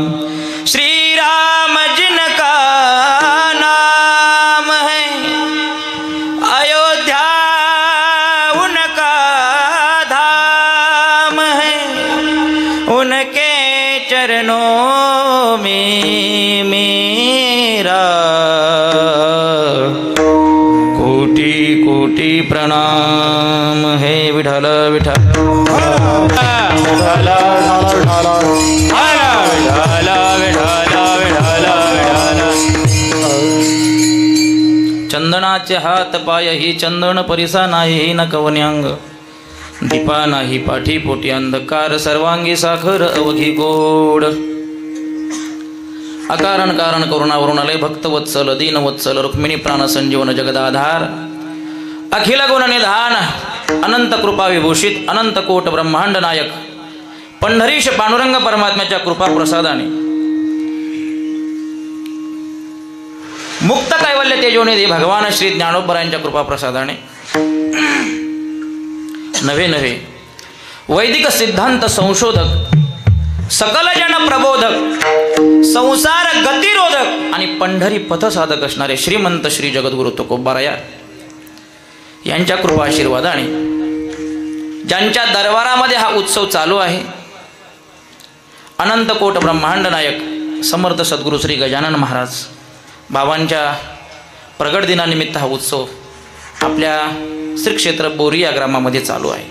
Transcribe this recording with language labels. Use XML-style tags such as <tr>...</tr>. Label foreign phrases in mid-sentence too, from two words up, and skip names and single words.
<hi>श्री राम जिनका नाम है, अयोध्या उनका धाम है. उनके चरणों में मेरा कोटि कोटि प्रणाम है.</hi> <mr>विठ्ठल विठ्ठल विठ्ठल विठ्ठल. चंदनाचे हात पाय ही चंदन परिसा नाही न कवन्यांग. दीपा नाही पाठी पोटी अंधकार सर्वांगी साखर अवघी गोड. अकारण कारण करुणावरून आले भक्तवत्सल दीनवत्सल रुक्मिणी प्राण संजीवन जगदाधार. अखिल गुण निधान अनंत कृपा विभूषित अनंत कोट ब्रह्मांड नायक पंढरीश पांडुरंग परमात्म्याच्या कृपा प्रसादाने मुक्त कैवल्य तेजोनिधी भगवान श्री ज्ञानोबरायांच्या कृपा प्रसादाने नवे नवे वैदिक सिद्धांत संशोधक सकल जन प्रबोधक संसार गतिरोधक आणि पंढरी पथसाधक असणारे श्रीमंत श्री जगद्गुरु तुकोबाराया यांच्या कृपा आशीर्वादाने ज्यांच्या दरबारामध्ये हा उत्सव चालू आहे, अनंत कोट ब्रह्मांड नायक समर्थ सद्गुरू श्री गजानन महाराज बाबांच्या प्रगट दिनानिमित्त हा उत्सव आपल्या श्री क्षेत्र बोरी या ग्रामामध्ये चालू आहे.</mr>